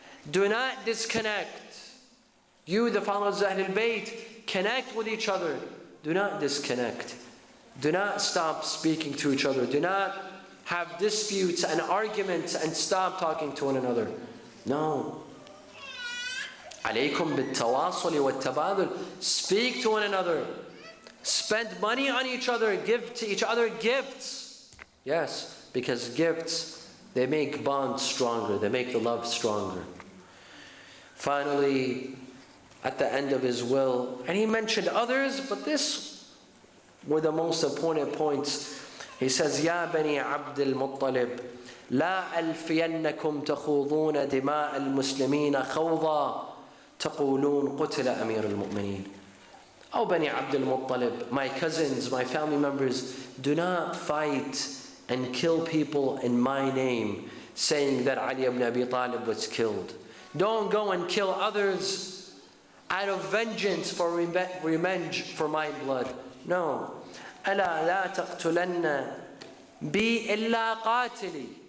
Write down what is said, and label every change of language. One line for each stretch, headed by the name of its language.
English: Do not disconnect. You, the followers of Ahlulbayt, connect with each other. Do not disconnect. Do not stop speaking to each other. Do not have disputes and arguments and stop talking to one another. No.
Arabic: عليكم بالتواصل والتبادل.
English: Speak to one another. Spend money on each other. Give to each other gifts. Yes, because gifts, they make bonds stronger. They make the love stronger. Finally, at the end of his will, and he mentioned others, but this were the most important points. He says,
Arabic: يا بني عبد المطلب لا ألفينكم تخوضون دماء المسلمين خوضا تقولون قتل أمير المؤمنين.
English: Oh, Bani Abdul Muttalib, my cousins, my family members, do not fight and kill people in my name, saying that Ali ibn Abi Talib was killed. Don't go and kill others out of vengeance for revenge for my blood. No.
Arabic: ألا لا تقتلن بي إلا قاتلي.